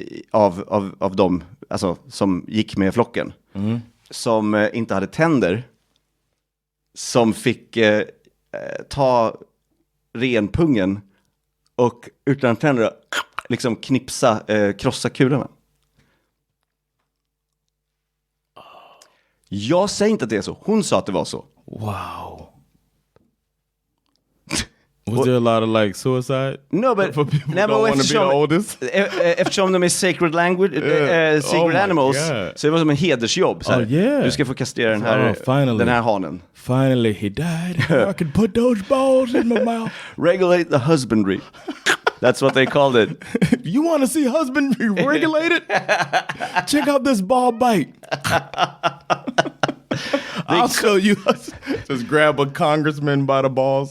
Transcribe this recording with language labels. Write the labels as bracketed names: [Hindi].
[Swedish] av dem, alltså, som gick med flocken, som inte hade tänder, som fick ta renpungen och utan tänder liksom krossa kulorna. Jag säger inte att det är så. Hon sa att det var så. [English] Wow. Was there a lot of like suicide? No, but for people who don't want to be the oldest? [Swedish] Eftersom de är [English] sacred language, sacred animals, [Swedish] så det var som en hedersjobb. Så här. Du ska få kastrera den här hanen. [English] Finally he died. I could put those balls in my mouth. Regulate the husbandry. That's what they called it. You want to see husbandry regulated? Check out this ball bite. I'll show you. Just grab a congressman by the balls.